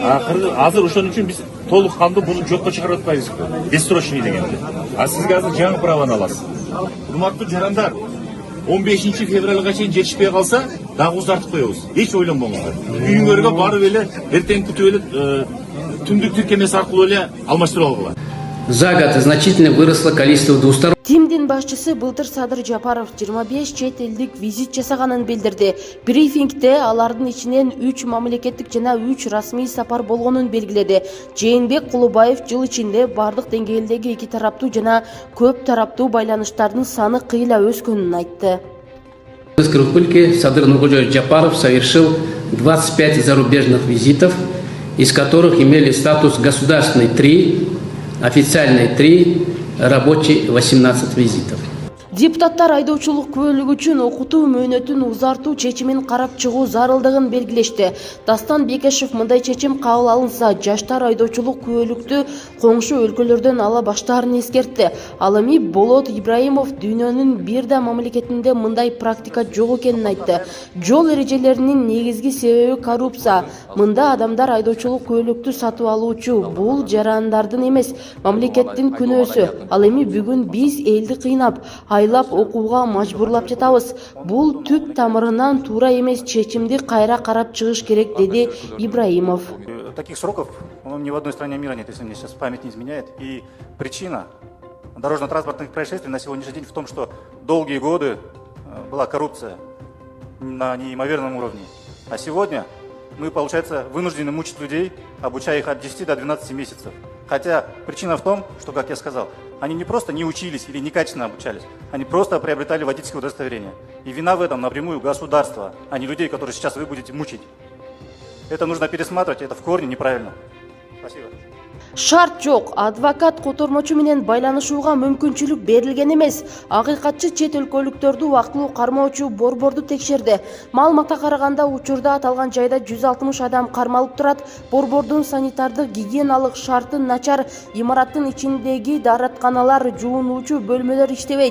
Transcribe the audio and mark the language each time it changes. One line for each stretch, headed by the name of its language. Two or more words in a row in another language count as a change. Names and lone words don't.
Kyrgyz: Акыры азыр ошон үчүн биз толук кандуу буну жокко чыгарып атпайбыз. Бессрочный дегенди. А сизге азыр жаңы праваны аласыз. Урматтуу жарандар, 15 февралга чейин жетишпей калса, дагы узартып коебуз. Эч ойлонбоңуздар. Үйүңөргө барып эле, эртең күтүп эле түндүк тиркемеси аркылуу эле алмаштырып алгыла.
Russian: За год значительно выросло количество двусторонних.
Kyrgyz: Тимдин башчысы былтыр Садыр Жапаров 25 чет элдик визит жасаганын билдирди. Брифингде алардын ичинен 3 мамлекеттик жана 3 расмий сапар болгонун белгиледи. Жээнбек Кулубаев жыл ичинде бардык деңгээлдеги эки тараптуу жана көп тараптуу байланыштардын саны кыйла өскөнүн айтты.
Russian: В республике Садыр Нургулёвич Джапаров совершил 25 зарубежных визитов, из которых имели статус государственный 3, официальный 3, рабочий 18 визитов.
Kyrgyz: Депутаттар айдоочулук күбөлүгү үчүн окутуу мөөнөтүн узартуу чечимин карап чыгуу зарылдыгын белгилешти. Дастан Бекешев мындай чечим кабыл алынса, жаштар айдоочулук күбөлүктү коңшу өлкөлөрдөн ала баштаарын эскертти. Ал эми Болот Ибраимов дүйнөнүн бир да мамлекетинде мындай практика жок экенин айтты. Жол эрежелеринин негизги себеби коррупция. Мында адамдар айдоочулук күбөлүктү сатып алуучу, бул жарандардын эмес, мамлекеттин күнөөсү. Ал эми бүгүн биз элди кыйнап, айлап окууга мажбурлап жатабыз. Бул түп тамырынан туура эмес, чечимди кайра карап чыгыш керек, деди Ибраимов.
Russian: Таких сроков ни в одной стране мира нет, если мне сейчас память не изменяет. И причина дорожно-транспортных происшествий на сегодняшний день в том, что долгие годы была коррупция на неимоверном уровне. А сегодня мы, получается, вынуждены мучить людей, обучая их от 10 до 12 месяцев. Хотя причина в том, что, как я сказал, они не просто не учились или некачественно обучались, они просто приобретали водительское удостоверение. И вина в этом напрямую государства, а не людей, которые сейчас вы будете мучить. Это нужно пересматривать, это в корне неправильно. Спасибо.
Kyrgyz: Шарт жок, адвокат котормочу менен байланышууга мүмкүнчүлүк берилген эмес. Акыйкатчы чет өлкөлүктөрдү убактылуу кармоочу борборду текшерди. Маалыматка караганда, учурда аталган жайда 160 адам кармалып турат. Борбордун санитардык гигиеналык шарты начар, имараттын ичиндеги дааратканалар, жуунуучу бөлмөлөр иштебейт.